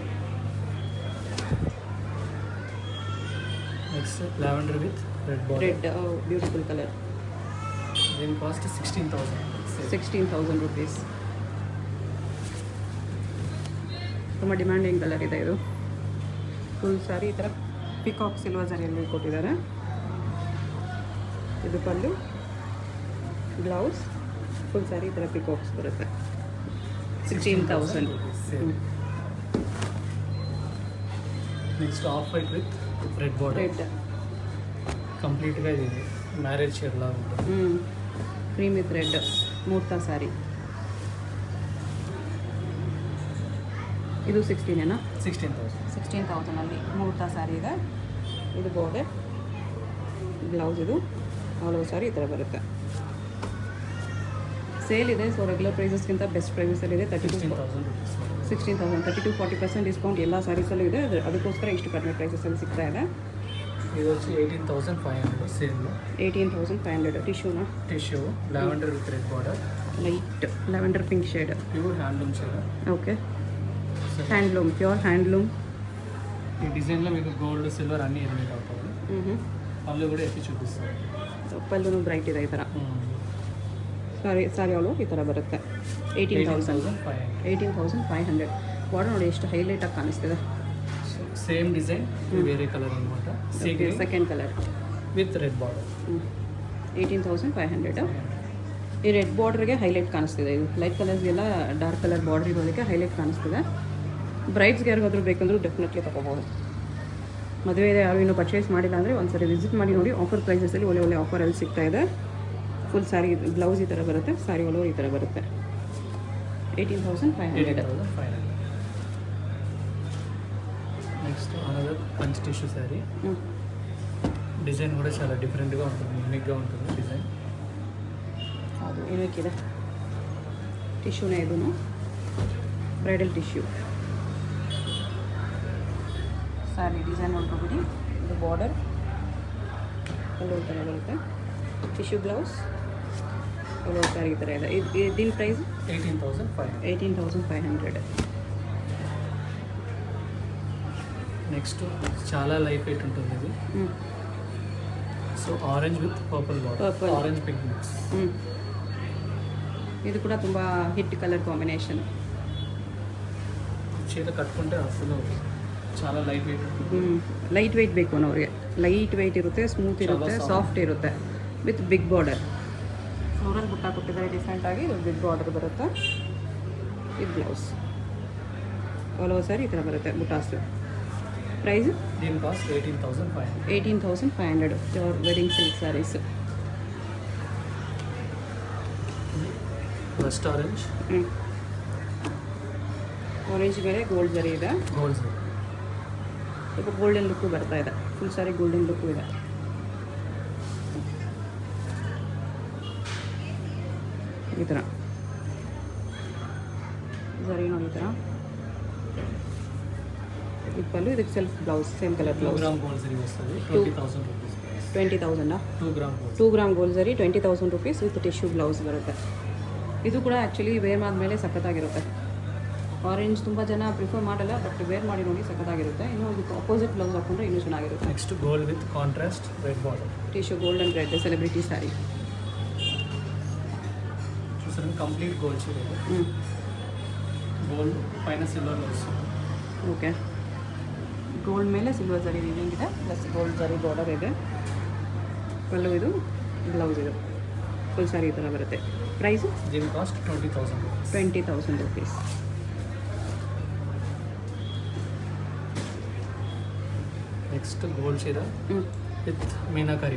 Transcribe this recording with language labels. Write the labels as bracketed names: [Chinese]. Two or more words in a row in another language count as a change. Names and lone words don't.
[English] next lavender with red border. red beautiful colour. [Telugu] దీని కాస్ట్ 16,000. 16,000 rupees. [Kannada] ತುಂಬ [English] demanding colour [Kannada] ಇದೆ ಇದು. [English] full saree [Kannada] ಈ ಥರ [English] peacock silver [Kannada] ಜರಿಯಲ್ಲಿ ಕೊಟ್ಟಿದ್ದಾರೆ. ಇದು ಪಲ್ಲು, ಬ್ಲೌಸ್, [English] full saree [Kannada] ಈ ಥರ ಪಿಕಾಕ್ಸ್ ಬರುತ್ತೆ. 16,000. [English] next off white with red border. ರೆಡ್ [Telugu] ಕಂಪ್ಲೀಟ್గా ఇది [English] marriage shade [Telugu] లాగా ఉంటుంది. [English] cream with red [Kannada] ಮೂರ್ತಾ ಸ್ಯಾರಿ. ಇದು 16 16,000 ಅಲ್ಲಿ ಮೂರ್ತಾ ಸ್ಯಾರಿ ಇದೆ. ಇದು ಬಾರ್ಡರ್, ಬ್ಲೌಸ್, ಇದು ಆಲ್ ಓವರ್ ಸ್ಯಾರಿ ಈ ಥರ ಬರುತ್ತೆ. ಸೇಲ್ ಇದೆ, [English] so regular pricesಗಿಂತ best priceಲ್ಲಿದೆ. [Kannada] 16,000 30-40% ಡಿಸ್ಕೌಂಟ್ ಎಲ್ಲ ಸ್ಯಾರೀಸಲ್ಲೂ ಇದೆ. ಅದಕ್ಕೋಸ್ಕರ ಇಷ್ಟು ಕಡಿಮೆ ಪ್ರೈಸಸಲ್ಲಿ ಸಿಗ್ತಾ ಇದೆ. [Telugu] ఇది వచ్చి 18,500 సేల్. [Kannada] 18,500 ಟಿಶ್ಯೂ [English] lavender with red border, light lavender pink shade. pure handloom shade. okay, handloom, pure handloom. [Telugu] ఈ డిజైన్లో మీకు [English] gold silver [Telugu] అన్నీ ఎలిమినేట్ అవుతాయి. పళ్ళు కూడా ఎత్తి చూపిస్తారు. [Kannada] ಪಲ್ಲೂ ಬ್ರೈಟ್ ಇದೆ ಈ ಥರ. ಸಾರಿ ಅವಳು ಈ ಥರ ಬರುತ್ತೆ. 18,500. ಬಾರ್ಡರ್ ನೋಡಿ ಎಷ್ಟು ಹೈಲೈಟಾಗಿ ಕಾಣಿಸ್ತಿದೆ. [English] same design [Kannada] ಬೇರೆ ಕಲರ್ అనమాట. [English] second colour with red border. [Kannada] 18,500. ಈ [English] red borderಗೆ [Kannada] ಹೈಲೈಟ್ ಕಾಣಿಸ್ತಿದೆ. ಇದು [English] light coloursಗೆಲ್ಲ dark colour border [Kannada] ಇರೋದಕ್ಕೆ ಹೈಲೈಟ್ ಕಾಣಿಸ್ತಿದೆ. ಬ್ರೈಡ್ಸ್ಗೆ ಯಾರಿಗಾದ್ರೂ ಬೇಕಂದ್ರೂ ಡೆಫಿನೆಟ್ಲಿ ತೊಗೋಬೋದು. ಮದುವೆ ಯಾರು ಇನ್ನೂ ಪರ್ಚೇಸ್ ಮಾಡಿಲ್ಲ ಅಂದರೆ ಒಂದ್ಸರಿ ವಿಸಿಟ್ ಮಾಡಿ ನೋಡಿ. [English] offer pricesಲ್ಲಿ [Kannada] ಒಳ್ಳೆ ಆಫರಲ್ಲಿ ಸಿಗ್ತಾ ಇದೆ. [English] full saree blouse [Kannada] ಈ ಥರ ಬರುತ್ತೆ, ಸ್ಯಾರಿ ಒಳಗೆ ಈ ಥರ ಬರುತ್ತೆ. 18,500. [English] next another punch tissue saree. [Telugu] డిజైన్ కూడా చాలా డిఫరెంట్గా ఉంటుంది, యూనిక్గా ఉంటుంది డిజైన్. [Kannada] ಅದು ಏನಕ್ಕಿದೆ, ಟಿಶ್ಯೂನೇ ಇದೂ [English] bridal tissue saree. [Kannada] ಡಿಸೈನ್ ನೋಡ್ಕೊಬಿಡಿ. ಇದು ಬಾರ್ಡರ್ ಎಲ್ಲೋ ಥರ ಬರುತ್ತೆ. [English] tissue blouse [Kannada] ಎಲ್ಲೋ ಸ್ಯಾರಿ ಈ ಥರ ಇದೆ. [Telugu] దీని ಪ್ರೈಸ್ 18,500. నెక్స్ట్ చాలా [English] light weight [Telugu] ఉంటుంది ఇది. [English] so orange with purple border, orange pink mix. [Kannada] ఇది ಕೂಡ ತುಂಬ [English] hit colour combination. [Telugu] చీర కట్టుకుంటే అసలు చాలా [English] light weight [Telugu] ఉంటుంది. [English] light weight [Kannada] ಬೇಕು ಅನ್ನೋರಿಗೆ [English] light weight [Kannada] ಇರುತ್ತೆ, ಸ್ಮೂತ್ ಇರುತ್ತೆ, ಸಾಫ್ಟ್ ಇರುತ್ತೆ, [English] with big border. [Kannada] ಫ್ಲೋರಲ್ ಬುಟ್ಟ ಕೊಟ್ಟಿದ್ದಾರೆ ಡಿಫ್ರೆಂಟಾಗಿ. ಇದು [English] big border [Kannada] ಬರುತ್ತೆ. ಇದು [English] blouse all over saree [Kannada] ಈ ಥರ ಬರುತ್ತೆ. ಬುಟಾಸ್ ಪ್ರೈಸ್ [Telugu] దీని కాస్ట్ 18,500. [English] 18,500 pure wedding silk sarees. first orange, [Kannada] ಆರೆಂಜ್ ಮೇಲೆ ಗೋಲ್ಡ್ ಜರಿ ಇದೆ. ಗೋಲ್ಡ್ ಸ್ವಲ್ಪ [English] golden look [Kannada] ಬರ್ತಾ ಇದೆ. [English] full saree golden look [Kannada] ಇದೆ. ಈ ಥರ ಜರಿ ನೋಡಿ ಈ ಥರ. ಇದು ಪಲ್ಲು, ಇದಕ್ಕೆ [English] self blouse, same colour blouse. [Telugu] 2 [English] gram gold [Telugu] జరీ వస్తుంది. 20,000 రూపీస్. 20,000. [English] 2 gram gold. [Kannada] 2 [English] gram gold [Kannada] ಜರಿ 20,000 ರುಪೀಸ್ [English] with tissue blouse [Kannada] ಬರುತ್ತೆ. ಇದು ಕೂಡ [English] actually wear [Kannada] ಆದಮೇಲೆ ಸಖತ್ತಾಗಿರುತ್ತೆ. ಆರೆಂಜ್ ತುಂಬ ಜನ ಪ್ರಿಫರ್ ಮಾಡಲ್ಲ, [English] but wear [Kannada] ಮಾಡಿ ನೋಡಿ ಸಖತ್ತಾಗಿರುತ್ತೆ. ಇನ್ನೂ ಇದಕ್ಕೆ [English] opposite blouse [Kannada] ಹಾಕೊಂಡ್ರೆ ಇನ್ನೂ ಚೆನ್ನಾಗಿರುತ್ತೆ. [English] next gold with contrast red border. tissue gold and red celebrity saree. [Telugu] చూసారు [English] complete gold [Telugu] చీర. గోల్డ్ పైన సిల్వర్లో వస్తుంది. [Kannada] ಓಕೆ, ಗೋಲ್ಡ್ ಮೇಲೆ ಸಿಲ್ವರ್ ಜರಿ ವೀವಿಂಗ್ ಇದೆ, [English] plus gold [Kannada] ಜರಿ ಬಾರ್ಡರ್ ಇದೆ. ಪಲ್ಲು ಇದು, ಬ್ಲೌಸ್ ಇದು. [English] full saree [Kannada] ಈ ಥರ ಬರುತ್ತೆ. ಪ್ರೈಸು [Telugu] దీని కాస్ట్ 20,000 రూపీస్. [Kannada] 20,000 ರುಪೀಸ್. [English] next gold [Telugu] చీర విత్ మీనాకారి.